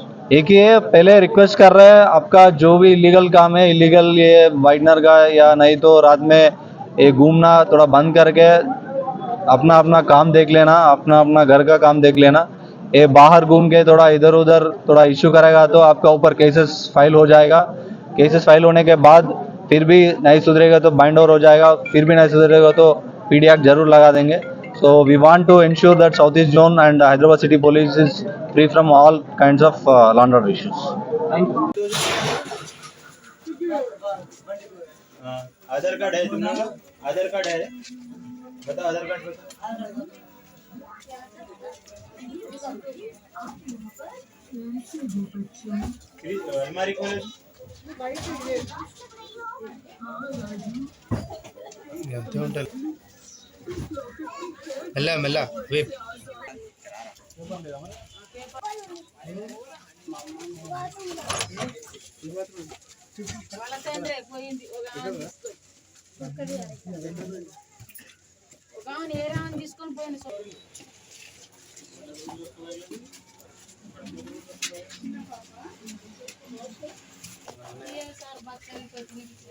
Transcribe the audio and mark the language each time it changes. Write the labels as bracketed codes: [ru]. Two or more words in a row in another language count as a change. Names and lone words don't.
[hi] एक ये पहले रिक्वेस्ट कर रहे हैं, आपका जो भी इलीगल काम है, इलीगल ये वाइटनर का या नहीं तो रात में ये घूमना थोड़ा बंद करके अपना अपना काम देख लेना, अपना अपना घर का काम देख लेना। ये बाहर घूम के थोड़ा इधर उधर थोड़ा इश्यू करेगा तो आपका ऊपर [en] cases file [hi] हो जाएगा। [en] cases file [hi] होने के बाद फिर भी नहीं सुधरेगा तो [en] bind over [hi] हो जाएगा, फिर भी नहीं सुधरेगा तो [en] PD Act [hi] जरूर लगा देंगे। [en] So we want to ensure that South East Zone and Hyderabad City Police is free from all kinds of law and order issues. [hi] आधार कार्ड है तुम लोग? आधार कार्ड है? बताओ आधार कार्ड बताओ। अलमारी खोलो। మెల్ల వేప్ [te] తీసుకొని పోయింది సార్ బస్సు